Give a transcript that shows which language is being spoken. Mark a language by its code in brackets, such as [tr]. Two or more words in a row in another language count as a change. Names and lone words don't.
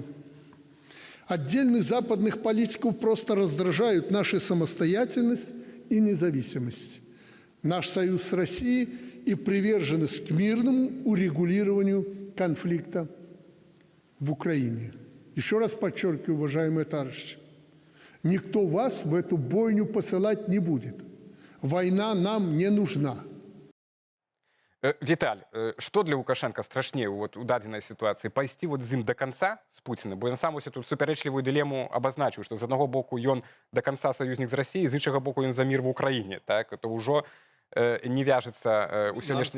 [ru] Отдельных западных политиков просто раздражают наша самостоятельность и независимость, наш союз с Россией и приверженность к мирному урегулированию конфликта в Украине. Еще раз подчеркиваю, уважаемые товарищи, никто вас в эту бойню посылать не будет. Война нам не нужна. [be] Віталь, што для Лукашенка страшней у дадзенай сітуацыі пайсці з ім да канца з Пуціна, бо ён сам тут супярэчлівую дылему абазначыў, што з аднаго боку ён да канца саюзнік з Расіі, з іншага боку ён за мір в Украіне, так то ўжо не вяжацца у сённяшні...